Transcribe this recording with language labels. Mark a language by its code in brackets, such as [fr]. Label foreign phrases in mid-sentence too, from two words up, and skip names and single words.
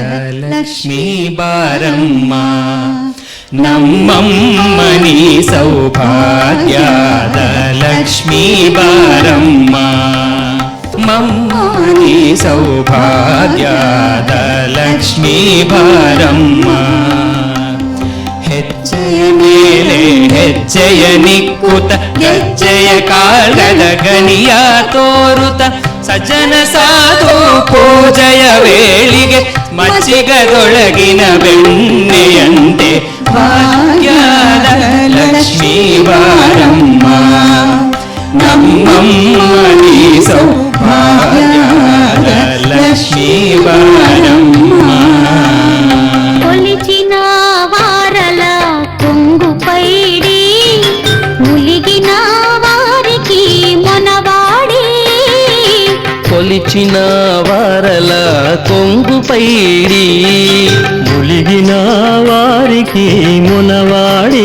[kn] ಲಕ್ಷ್ಮೀ ಬಾರಮ್ಮ ನಮ್ಮಮ್ಮನಿ ಸೌಭಾಗ್ಯದ ಲಕ್ಷ್ಮೀ ಬಾರಮ್ಮ ಮಮ್ಮನಿ ಸೌಭಾಗ್ಯದ ಲಕ್ಷ್ಮೀ ಬಾರಮ್ಮ. ಹೆಜ್ಜೆಯ ಮೇಲೆ ಹೆಜ್ಜೆಯ ನಿಕ್ಕುತ ಹೆಜ್ಜೆಯ ಕಾಳದ ಗಣಿಯ ತೋರುತ ಸಜ್ಜನ ಸಾಧು ಪೂಜೆಯ ವೇಳಿಗೆ ಮಚ್ಚಿಗದೊಳಗಿನ ಬೆಣ್ಣೆಯಂತೆ ಭಾಗ್ಯದ ಲಕ್ಷ್ಮೀ ಬಾರಮ್ಮ ನಮ್ಮಮ್ಮನಿ ಸೌಭಾಗ್ಯದ ಲಕ್ಷ್ಮೀ ಬಾರಮ್ಮ. [te] కొలిచిన వారల కొంగు పైడి ములిగిన వారికి మొనవాడి కొలిచిన వారల కొంగు పైడి ములిగిన వారికి మునవాడి